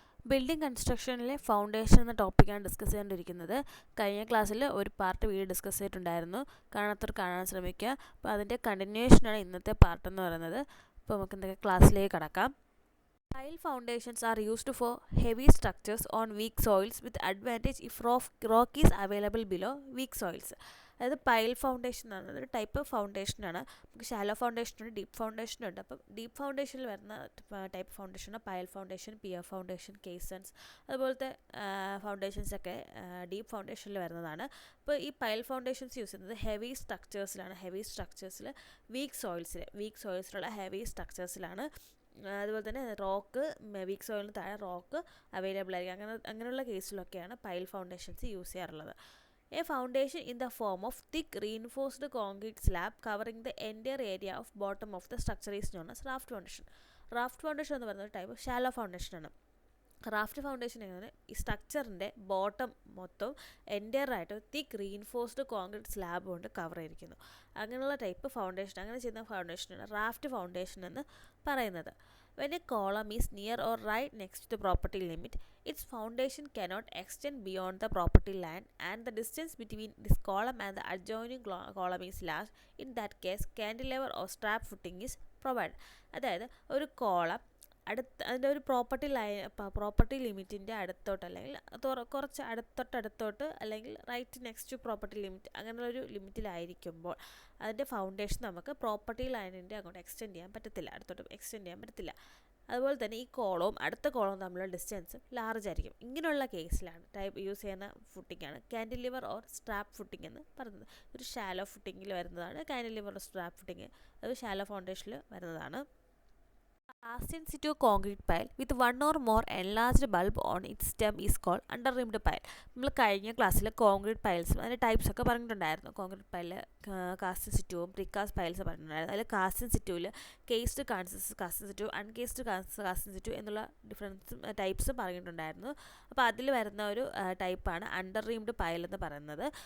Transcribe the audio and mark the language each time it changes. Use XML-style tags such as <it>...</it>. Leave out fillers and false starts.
<ml>Building കൺസ്ട്രക്ഷനിലെ foundation എന്ന ടോപ്പിക്കാണ് discuss ചെയ്തുകൊണ്ടിരിക്കുന്നത്. കഴിഞ്ഞ ക്ലാസ്സിൽ ഒരു പാർട്ട് വീഡിയോ ഡിസ്കസ് ചെയ്തിട്ടുണ്ടായിരുന്നു. കാണാത്തവർ കാണാൻ ശ്രമിക്കുക. അപ്പോൾ അതിൻ്റെ കണ്ടിന്യൂഷനാണ് ഇന്നത്തെ പാർട്ട് എന്ന് പറയുന്നത്. അപ്പോൾ നമുക്ക് എന്തൊക്കെ ക്ലാസ്സിലേക്ക് കടക്കാം.</ml> <en>Pile foundations are used for heavy structures on weak soils with advantage if rock is available below weak soils.</en> <ml>അതായത് പൈൽ ഫൗണ്ടേഷൻ എന്ന് പറയുന്നത് ഒരു ടൈപ്പ് ഫൗണ്ടേഷനാണ്. നമുക്ക് ഷാലോ ഫൗണ്ടേഷനുണ്ട്, ഡീപ്പ് ഫൗണ്ടേഷനുണ്ട്. അപ്പം ഡീപ്പ് ഫൗണ്ടേഷനിൽ വരുന്ന type ഫൗണ്ടേഷനാണ് pile foundation, peer foundation, കേസൺസ്, അതുപോലത്തെ ഫൗണ്ടേഷൻസൊക്കെ ഡീപ്പ് ഫൗണ്ടേഷനിൽ വരുന്നതാണ്. അപ്പോൾ ഈ പൈൽ ഫൗണ്ടേഷൻസ് യൂസ് ചെയ്യുന്നത് ഹെവി സ്ട്രക്ചേഴ്സിലാണ്. Heavy സ്ട്രക്ചേഴ്സിൽ week സോയിൽസിലുള്ള heavy സ്ട്രക്ചേഴ്സിലാണ്. അതുപോലെ തന്നെ വീക്ക് സോയിലിന് താഴെ റോക്ക് അവൈലബിൾ ആയിരിക്കും. അങ്ങനെയുള്ള കേസിലൊക്കെയാണ് പൈൽ ഫൗണ്ടേഷൻസ് യൂസ് ചെയ്യാറുള്ളത്.</ml> <en>A foundation in the form of thick reinforced concrete slab covering the entire area of bottom of the structure is known as raft foundation.</en> <ml>Raft foundation എന്ന് പറയുന്ന type shallow ഫൗണ്ടേഷനാണ്. Raft foundation എങ്ങനെ ഈ സ്ട്രക്ചറിൻ്റെ bottom മൊത്തം entire ആയിട്ട് തിക്ക് reinforced concrete slab കൊണ്ട് cover ചെയ്തിരിക്കുന്നു. അങ്ങനെയുള്ള type foundation, അങ്ങനെ ചെയ്യുന്ന ഫൗണ്ടേഷനാണ് റാഫ്റ്റ് ഫൗണ്ടേഷൻ എന്ന് പറയുന്നത്.</ml> <en>When a column is near or right next to the property limit, its foundation cannot extend beyond the property line and the distance between this column and the adjoining column is large. In that case, cantilever or strap footing is provided.</en> <ml>അതായത് ഒരു column അതിൻ്റെ ഒരു property ലിമിറ്റിൻ്റെ അടുത്തോട്ട് അല്ലെങ്കിൽ കുറച്ച് അടുത്തോട്ട് അല്ലെങ്കിൽ</ml> <en>right next to property limit</en> <ml>അങ്ങനെയുള്ളൊരു ലിമിറ്റിലായിരിക്കുമ്പോൾ അതിൻ്റെ ഫൗണ്ടേഷൻ നമുക്ക് പ്രോപ്പർട്ടി ലൈനിൻ്റെ അങ്ങോട്ട് എക്സ്റ്റെൻഡ് ചെയ്യാൻ പറ്റത്തില്ല. അതുപോലെ തന്നെ ഈ കോളവും അടുത്ത കോളവും തമ്മിലുള്ള ഡിസ്റ്റൻസ് ലാർജ് ആയിരിക്കും. ഇങ്ങനെയുള്ള കേസിലാണ് ടൈപ്പ് യൂസ് ചെയ്യുന്ന ഫുട്ടിങ്ങാണ് കാൻറ്റിലിവർ ഓർ സ്ട്രാപ്പ് ഫുട്ടിംഗ് എന്ന് പറയുന്നത്. ഒരു ഷാലോ ഫുട്ടിങ്ങിൽ വരുന്നതാണ് കാൻറ്റിലിവർ ഓർ സ്ട്രാപ്പ് ഫുട്ടിങ്. അത് ഷാലോ ഫൗണ്ടേഷനിൽ വരുന്നതാണ്.</ml> <en>Cast in situ concrete pile with one or more enlarged bulb on its stem is called underrimmed pile.</en> <ml>നമ്മൾ കഴിഞ്ഞ ക്ലാസ്സിൽ കോൺക്രീറ്റ് പൈൽസും അതിൻ്റെ ടൈപ്സ് ഒക്കെ പറഞ്ഞിട്ടുണ്ടായിരുന്നു. കോൺക്രീറ്റ് പൈൽ കാസ്റ്റ് സിറ്റുവും പ്രികാസ്റ്റ് പൈൽസ് പറഞ്ഞിട്ടുണ്ടായിരുന്നു. അതിൽ cast സിറ്റുവിൽ cased cast situ, അൺകേസ്ഡ് cast situ എന്നുള്ള ഡിഫറൻസ് ടൈപ്സ് പറഞ്ഞിട്ടുണ്ടായിരുന്നു. അപ്പോൾ അതിൽ വരുന്ന ഒരു ടൈപ്പാണ് അണ്ടർറീംഡ് പൈൽ എന്ന് പറയുന്നത്.</ml>